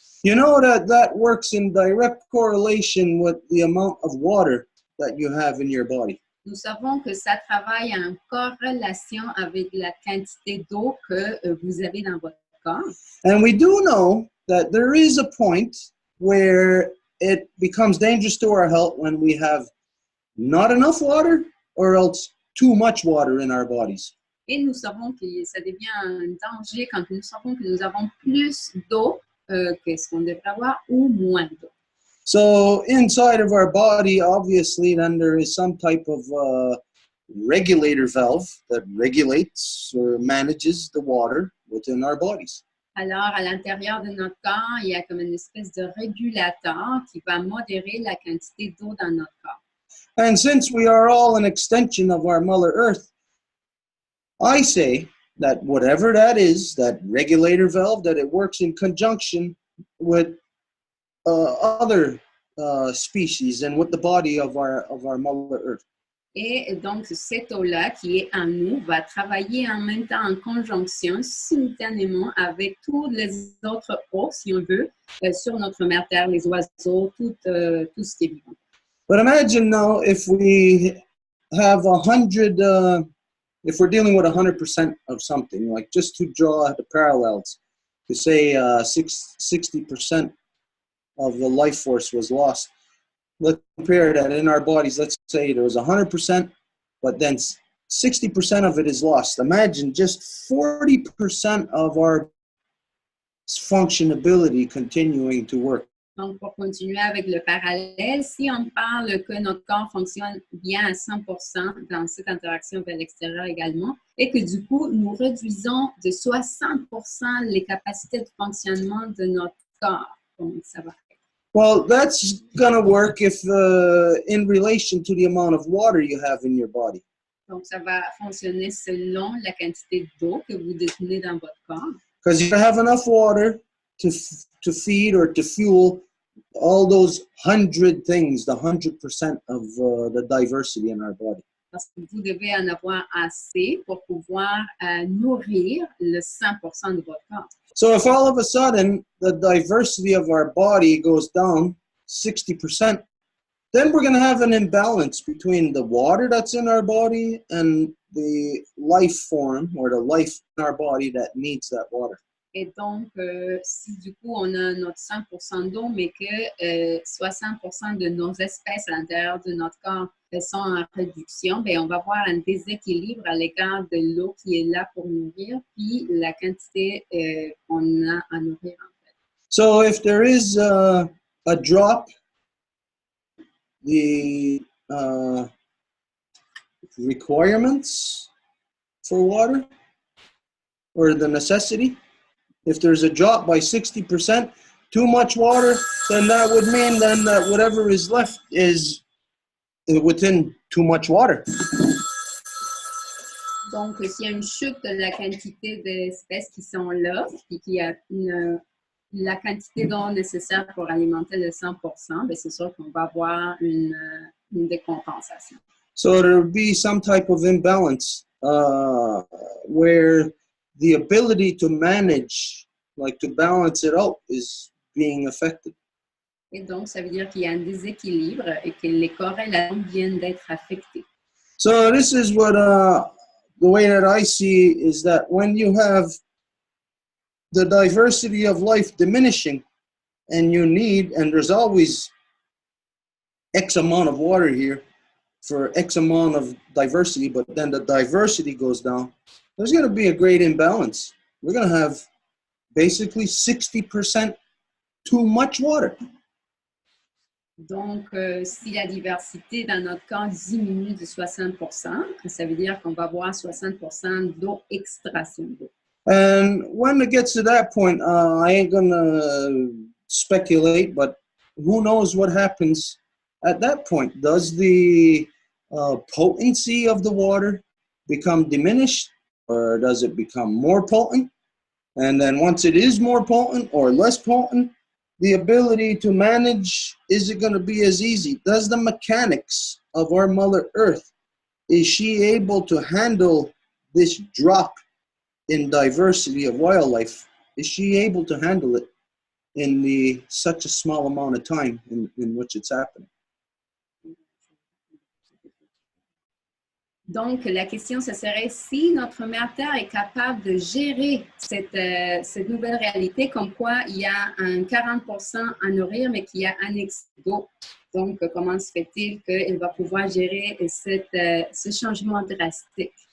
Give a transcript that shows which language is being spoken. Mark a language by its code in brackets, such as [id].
[en] you know that works in direct correlation with the amount of water that you have in your body. [fr] Nous savons que ça travaille en corrélation avec la quantité d'eau que vous avez dans votre corps. [en] And we do know that there is a point where it becomes dangerous to our health when we have not enough water or else too much water in our bodies. [fr] Et nous savons que ça devient un danger quand nous savons que nous avons plus d'eau que ce qu'on devrait avoir ou moins d'eau. [en] So inside of our body, obviously, then there is some type of regulator valve that regulates or manages the water within our bodies. [fr] Alors, à l'intérieur de notre corps, il y a comme une espèce de régulateur qui va modérer la quantité d'eau dans notre corps. [en] And since we are all an extension of our Mother Earth, I say that whatever that is, that regulator valve, that it works in conjunction with other species and with the body of our Mother Earth. [fr] Et donc, cette eau-là qui est en nous va travailler en même temps en conjonction, simultanément avec toutes les autres eaux, si on veut, sur notre mère Terre, les oiseaux, tout ce qui est vivant. [en] But imagine now if we have 100, if we're dealing with 100% of something, like just to draw the parallels, to say 60% of the life force was lost. Let's compare that in our bodies. Let's say there was 100%, but then 60% of it is lost. Imagine just 40% of our functionability continuing to work. [fr] Donc, pour continuer avec le parallèle, si on parle que notre corps fonctionne bien à 100% dans cette interaction vers l'extérieur également, et que du coup, nous réduisons de 60% les capacités de fonctionnement de notre corps, comment ça va faire? [en] Well, that's going to work if in relation to the amount of water you have in your body. [fr] Donc, ça va fonctionner selon la quantité d'eau que vous détenez dans votre corps. [en] Because you have enough water to feed or to fuel all those 100 things, the 100% of the diversity in our body. [fr] Parce que vous devez en avoir assez pour pouvoir nourrir le 100% de votre corps. [en] So if all of a sudden the diversity of our body goes down 60%, then we're going to have an imbalance between the water that's in our body and the life form or the life in our body that needs that water. [fr] Et donc, si du coup, on a notre 100% d'eau, mais que 60% de nos espèces à l'intérieur de notre corps sont en réduction, bien, on va avoir un déséquilibre à l'égard de l'eau qui est là pour nourrir, puis la quantité qu'on a à nourrir, en fait. [en] So if there is a drop, the requirements for water or the necessity, if there's a drop by 60%, too much water, then that would mean then that whatever is left is within too much water. [fr] Donc, s'il y a une chute de la quantité d'espèces qui sont là, et qu'il y a la quantité d'eau nécessaire pour alimenter le 100%, bien, c'est sûr qu'on va avoir une décompensation. [en] So there will be some type of imbalance where the ability to manage, like to balance it out, is being affected. [fr] Et donc, ça veut dire qu'il y a un déséquilibre et que les corrélations viennent d'être affectées. [en] So this is what the way that I see is that when you have the diversity of life diminishing and there's always X amount of water here for X amount of diversity, but then the diversity goes down, there's going to be a great imbalance. We're going to have basically 60% too much water. [fr] Donc, si la diversité dans notre corps diminue de 60%, ça veut dire qu'on va avoir 60% d'eau, extraction d'eau. [en] And when it gets to that point, I ain't going to speculate, but who knows what happens at that point? Does the potency of the water become diminished, or does it become more potent? And then once it is more potent or less potent, the ability to manage, is it going to be as easy? Does the mechanics of our Mother Earth, is she able to handle this drop in diversity of wildlife? Is she able to handle it in such a small amount of time in which it's happening? [fr] Donc, la question, ce serait si notre mère Terre est capable de gérer cette nouvelle réalité, comme quoi il y a un 40% à nourrir, mais qu'il y a un excès d'eau. Donc, comment se fait-il qu'elle va pouvoir gérer ce changement drastique?